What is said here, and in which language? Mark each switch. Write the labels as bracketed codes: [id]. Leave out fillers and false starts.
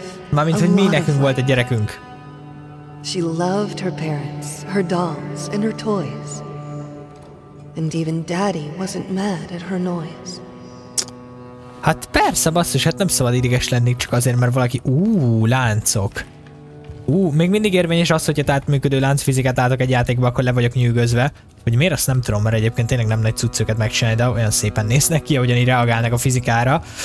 [hu] Mármint, hogy mi nekünk volt egy gyerekünk. [en] She loved her parents, her dolls and her toys. And even Daddy wasn't mad at her noise. [hu] Hát persze, basszus, hát nem szabad ideges lenni csak azért, mert valaki... láncok. Még mindig érvényes az, hogyha átműködő láncfizikát álltok egy játékba, akkor le vagyok nyűgözve. Hogy miért, azt nem tudom, mert egyébként tényleg nem nagy cuccokat megcsinálni, de olyan szépen néznek ki, ahogyan így reagálnak a fizikára.